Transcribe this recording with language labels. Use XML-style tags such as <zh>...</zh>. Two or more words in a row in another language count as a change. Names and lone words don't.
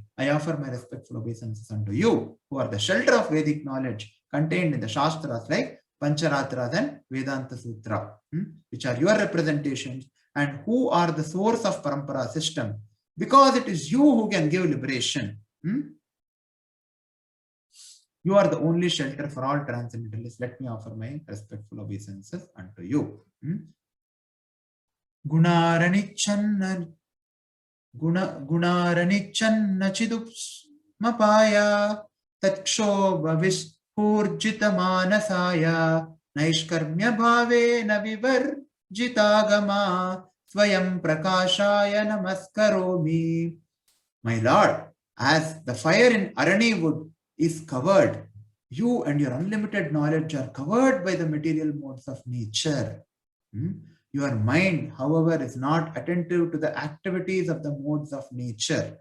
<en>I offer my respectful obeisances unto you, who are the shelter of Vedic knowledge contained in the Shastras like Pancharatras and Vedanta Sutra, which are your representations, and who are the source of Parampara system, because it is you who can give liberation. You are the only shelter for all transcendentalists. Let me offer my respectful obeisances unto you.</en> <sa>Gunaaranichanna Gunaaranichanna chidupsmapaya Tatshobha vispurjita manasaya Naishkarmya bhavena vivarjitagama Swayam prakashaya namaskaromi.</sa> <en>My Lord, as the fire in Arani wood is covered, you and your unlimited knowledge are covered by the material modes of nature. Your mind, however, is not attentive to the activities of the modes of nature.</en>